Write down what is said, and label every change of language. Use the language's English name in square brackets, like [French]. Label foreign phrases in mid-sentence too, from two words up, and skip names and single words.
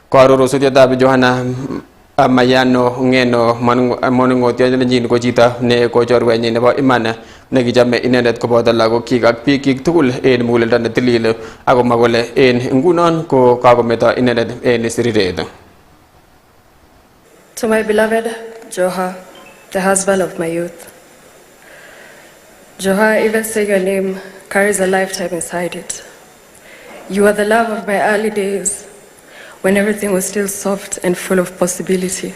[Kalenjin] Koaror osutietab Johana Mayano ngeno monungotiondenyin ko chito ne ko chorwenyin nebo iman nekichome inendet koboto lagokyik ak bikyik tugul en muguleldo netilil akomwa kole en ngunon ko kakometo inendet en siriret. [English] To my beloved Joha, the husband of my youth. Joha, even saying your name carries a lifetime inside it. You are the love of my early days, when everything was still soft and full of possibility.